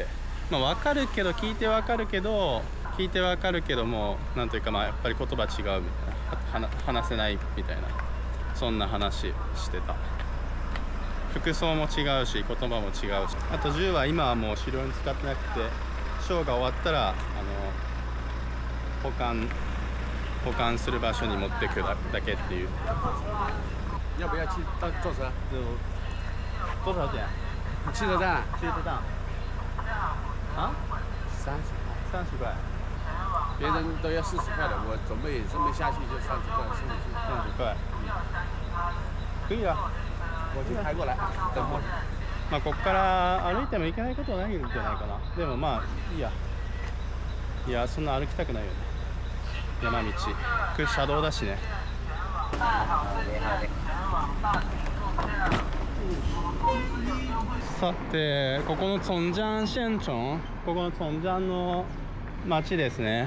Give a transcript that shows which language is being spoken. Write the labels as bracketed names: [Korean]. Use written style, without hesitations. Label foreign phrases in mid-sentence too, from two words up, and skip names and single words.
[Japanese] まあ分かるけど、聞いて分かるけども、なんというか、まあやっぱり言葉違うみたいな、話せないみたいな、そんな話してた。服装も違うし、言葉も違うし、あと銃は今はもう狩猟に使ってなくて、ショーが終わったら保管する場所に持ってくだけっていう。 [Chinese] 要不要去坐车？多少钱？汽车站。啊？30块。别人都要40块的，我准备顺便下去就30块，30块。可以啊。我去开过来，等会儿。 [Japanese] まあここから歩いても行けないことはないんじゃないかな。でもまあいいや。いやそんな歩きたくないよね。山道、車道だしね。さてここのトンジャンシェンチョン、ここのトンジャンの町ですね。